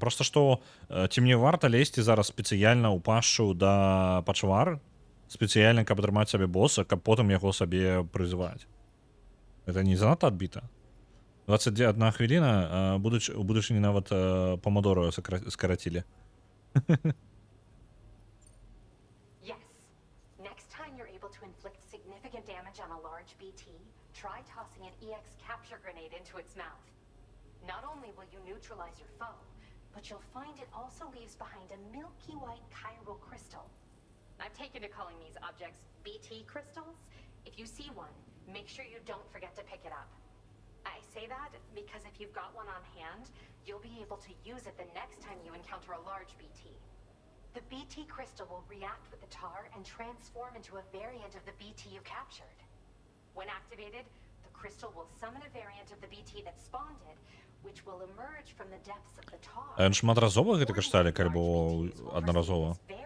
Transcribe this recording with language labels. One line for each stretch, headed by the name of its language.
Belarusian: Проста што ці мне варта лезці зараз спецыяльна ў пашчу да пачвар, спецыяльна, каб атрымаць сабе боса, каб потым яго сабе прызываць. Гэта не занадта адбіта. 21 хвіліна, у будучыні нават памадору скарацілі.
English: Yes. Next time you're able to inflict significant damage on a large BT, try tossing an EX capture grenade into its mouth. Not only will you neutralize your foe, but you'll find it also leaves behind a milky white chiral crystal. I've taken to calling these objects BT crystals. If you see one, make sure you don't forget to pick it up. I say that because if you've got one on hand, you'll be able to use it the next time you encounter a large BT. The BT crystal will react with the tar and transform into a variant of the BT you captured. When activated, the crystal will summon a variant of the BT that spawned it, which will emerge from the depths of the tar.
Belarusian: Шматразова гэты крышталік альбо аднаразова?